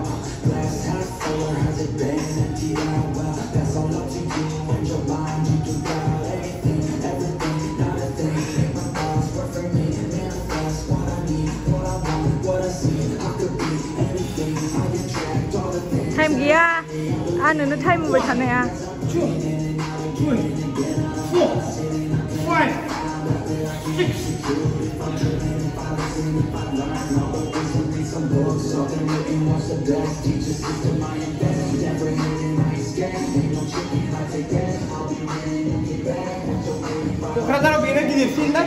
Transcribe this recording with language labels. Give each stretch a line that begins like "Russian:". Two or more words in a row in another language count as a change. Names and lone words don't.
English: Glass half full or has it been emptied out? Well, that's all up to you and your mind. You can doubt anything, everything, not a thing. Make my thoughts work for me, manifest what I need, what I want, what I see. I could be anything, I attract all the things.
Bodo: Time गैया आंनोनो टाइम होबाय थानाया
English: 2, 3, 4, 5, 6.
Bodo: KOKRAJHAR बेनो गिदिरसिन ना